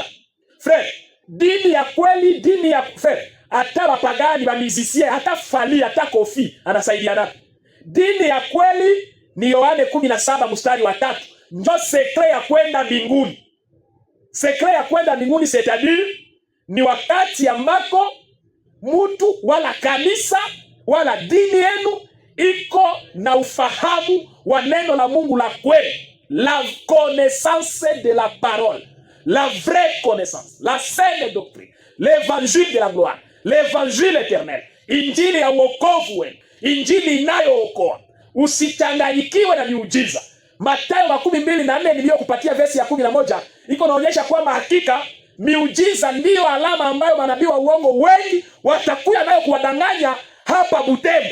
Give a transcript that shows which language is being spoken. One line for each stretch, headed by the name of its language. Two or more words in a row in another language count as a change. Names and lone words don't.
Swahili: Frère, dini ya kweli, dini ya frère, hata wapagani wa musicien, hata Fali, hata Kofi anasaidianaka. Dini ya kweli ni Yohane 17:3, ndio sekre ya kwenda mbinguni. Sekre ya kwenda mbinguni c'est-à-dire ni wakati ambako mtu wala kanisa wala dini yenu iko na ufahamu wa neno la Mungu la kweli,
French: la connaissance de la parole, la vraie connaissance, la saine doctrine, l'évangile de la gloire, l'évangile éternel,
Swahili: injili ya wokovu wenu, injili inayookoa. Usichanganyikiwe na miujiza. Mathayo 12:4 niliyokupatia versi ya 11 iko naonyesha kwamba hakika miujiza ndiyo alama ambayo manabii wa uongo wengi watakuja nayo kuwadanganya hapa Butembo.